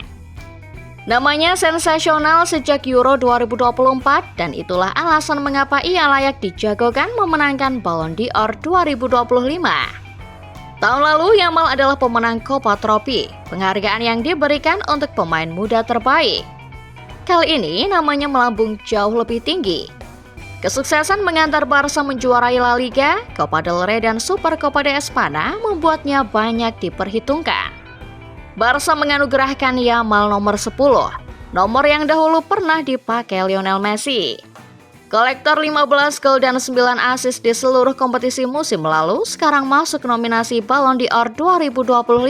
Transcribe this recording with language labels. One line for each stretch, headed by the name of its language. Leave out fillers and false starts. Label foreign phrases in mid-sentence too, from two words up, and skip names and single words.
Indonesian: Namanya sensasional sejak Euro 2024 dan itulah alasan mengapa ia layak dijagokan memenangkan Ballon d'Or 2025. Tahun lalu Yamal adalah pemenang Copa Trophy, penghargaan yang diberikan untuk pemain muda terbaik. Kali ini namanya melambung jauh lebih tinggi. Kesuksesan mengantar Barca menjuarai La Liga, Copa del Rey dan Super Copa de España membuatnya banyak diperhitungkan. Barca menganugerahkan Yamal nomor 10, nomor yang dahulu pernah dipakai Lionel Messi. Kolektor 15 gol dan 9 assist di seluruh kompetisi musim lalu sekarang masuk nominasi Ballon d'Or 2025.